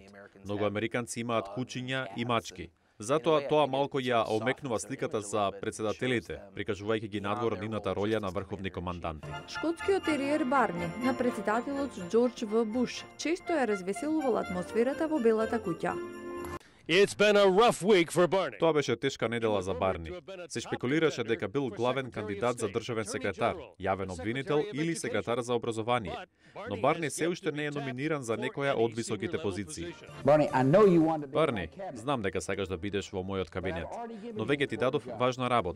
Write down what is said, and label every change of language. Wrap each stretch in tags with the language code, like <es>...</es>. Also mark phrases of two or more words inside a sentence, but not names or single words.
<mk>Многу американци имаат кучиња и мачки. Затоа тоа малку ја омекнува сликата за председателите, прикажувајќи ги надвор од нивната роља на врховни команданти. Шкотскиот териер Барни на председателот Џорџ В. Буш често ја развеселувал атмосферата во Белата куќа.</mk> <en>It's been a rough week for Barney.</en> <mk>Тоа беше тешка недела за Барни. Се шпекулираше дека бил главен кандидат за државен секретар, јавен обвинител или секретар за образование. Но Барни се уште не е номиниран за некоја од високите позиции. Барни, знам дека сакаш да бидеш во мојот кабинет, но веќе ти дадов важна работа.</mk>